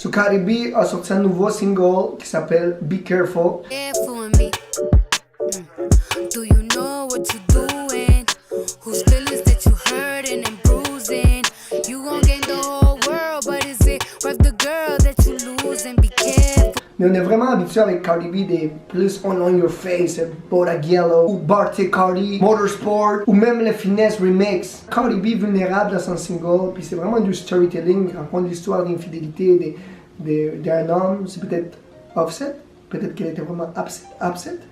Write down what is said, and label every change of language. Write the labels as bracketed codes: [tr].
[fr] So Cardi B a sorti un nouveau single qui s'appelle Be Careful. [en] Careful with me. Do you know what you're doing? Whose feelings that you hurting and bruising? You gon' gain the whole world, but is it worth the girl that you losing? Be careful. [fr] Mais on est vraiment habitué avec Cardi B des plus on your face, Bodak Yellow, ou Barty Cardi, Motorsport, ou même le Finesse Remix. Cardi B vulnérable dans son single, puis c'est vraiment du storytelling, il raconte l'histoire d'infidélité d'un homme, c'est peut-être Offset, peut-être qu'elle était vraiment upset.